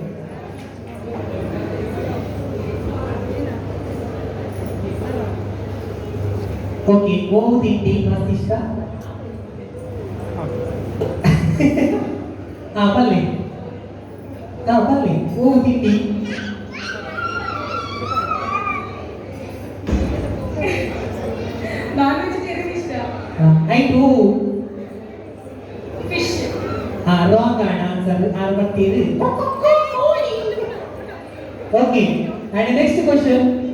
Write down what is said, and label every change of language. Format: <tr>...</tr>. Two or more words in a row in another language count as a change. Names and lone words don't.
<kn>ಓಕೆ, ಗೋವು ತಿಂಡಿ ಮಸ್ತ್ ಇಷ್ಟ. ಹಾ ಬಲ್ಲಿ, ಹಾ ಬಲ್ಲಿ, ಗೋವು ತಿಂಡಿ.</kn> <en>non vegetarian</en> <kn>ಇಷ್ಟ. ಆಯ್ತು. ಫಿಶ್. ಹಾ</kn> <en>wrong answer.</en> <kn>ಆರ್ ಬರ್ತೀರಿ.</kn> <en>OK, and next question.</en>